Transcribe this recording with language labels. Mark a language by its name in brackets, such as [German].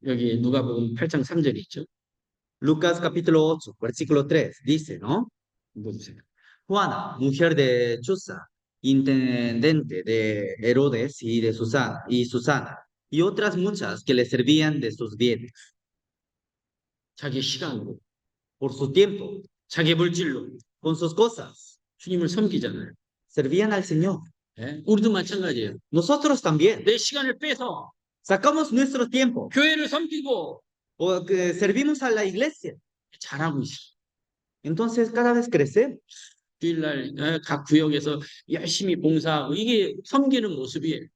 [Korean] 여기 누가복음 8장 3절에 있죠. [Spanish] Lucas capítulo 8, versículo 3, dice, ¿no? [Korean] 보세요. [Spanish] Juana, mujer de Chuza, intendente de Herodes y Susana, y otras muchas que le servían de sus bienes, [Korean] 자기의 시간으로, [Spanish] por su tiempo, [Korean] 자기의 물질로 [Spanish] con sus cosas, [Korean] 주님을 섬기잖아요. [Spanish] servían al Señor. [Korean] 예? 우리도 마찬가지예요. [Spanish] Nosotros también [Korean] 내 시간을 빼서 [Spanish] sacamos nuestro tiempo [Korean] 교회를 섬기고 [Spanish] o que servimos a la iglesia. [Korean] 잘하고 있어. [Spanish] Entonces cada vez crecemos. [Korean] 주일날 각 구역에서 열심히 봉사하고 이게 섬기는 모습이에요.